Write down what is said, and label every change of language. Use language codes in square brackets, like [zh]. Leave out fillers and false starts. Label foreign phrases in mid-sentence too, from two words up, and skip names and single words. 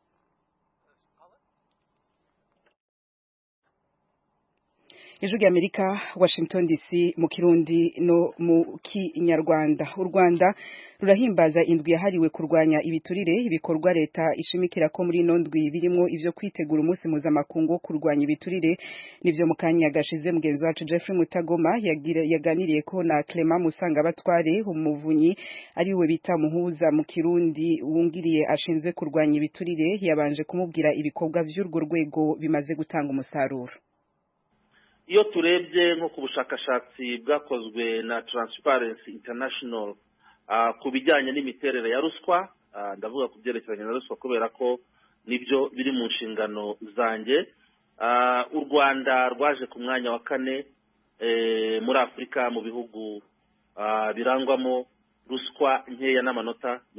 [rn] Ijwi rya Amerika, Washington DC, mu Kirundi no mu Kinyarwanda. U Rwanda rurahimbaza indwi yahariwe kurwanya ibiturire, ibikorwa leta ishimikira ko muri ino ndwi birimo ivyo kwitegura umunsi mpuzamakungu wo kurwanya ibiturire. Nivyo mu kanya gashize mugenzi wacu Jeffrey Mutagoma yaganiriye ko na Clement Musangabatware, umuvunyi ari we bita muhuza mu Kirundi wungiriye ashinzwe kurwanya ibiturire, yabanje kumubwira ibikorwa vy'urwo rwego bimaze gutanga umusaruro. [rw] Iyo turebye nko ku bushakashatsi bwakozwe na Transparency International ku bijyanye n'imiterere ya ruswa, ndavuga ku byerekeranye na ruswa kubera ko nibyo biri mu nshingano zanjye, u Rwanda rwaje ku mwanya wa 4 muri Afurika mu bihugu birangwamo ruswa nkeya n'amanota